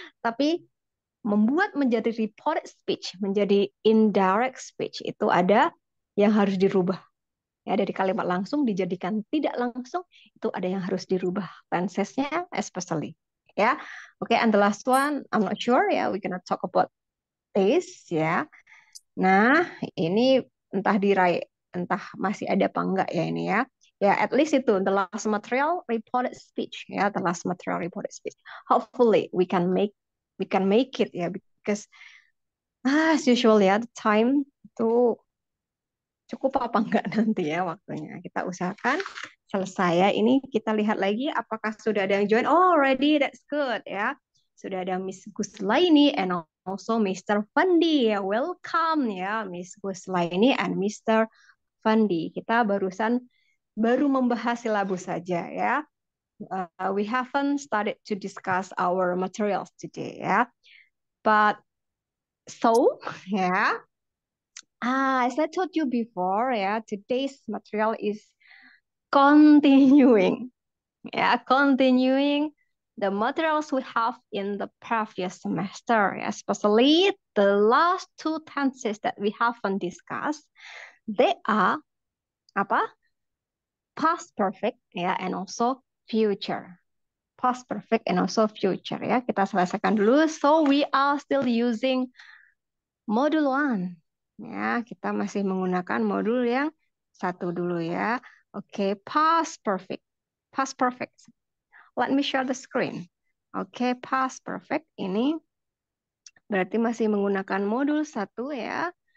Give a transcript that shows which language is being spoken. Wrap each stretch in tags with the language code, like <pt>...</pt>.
<id>Tapi membuat menjadi reported speech, menjadi indirect speech itu ada yang harus dirubah. Ya, dari kalimat langsung dijadikan tidak langsung itu ada yang harus dirubah tensesnya especially. Ya.</id> <en>Oke, and the last one I'm not sure ya, we gonna talk about this ya.</en> <id>Nah, ini entah masih ada apa enggak ya ini ya.</id> <en>Ya, at least itu the last material reported speech ya, the last material reported speech. Hopefully we can make it ya, because as usual ya, the time</en> <id>itu cukup apa enggak nanti ya waktunya. Kita usahakan selesai ya. Ini kita lihat lagi apakah sudah ada yang join.</id> <en>Oh, already, that's good ya.</en> <id>Sudah ada</id> <en>Miss Guslaini and also Mr. Fandi ya. Welcome ya Miss Guslaini and Mr. Fandi.</en> <id>Kita baru membahas silabus saja ya.</id> <en>We haven't started to discuss our materials today ya. But so ya, As I told you before, ya, today's material is continuing. Yeah, continuing the materials we have in the previous semester, especially the last two tenses that we haven't discussed. They are apa? Past perfect, ya, and also future. Past perfect and also future, ya.</en> <id>Kita selesaikan dulu.</id> <en>So we are still using modul 1.</en> <id>Ya, kita masih menggunakan modul yang satu dulu ya.</id> <en>Oke, past perfect. Past perfect. Let me share the screen.</en> <id>Oke, past perfect ini berarti masih menggunakan modul 1 ya.</id>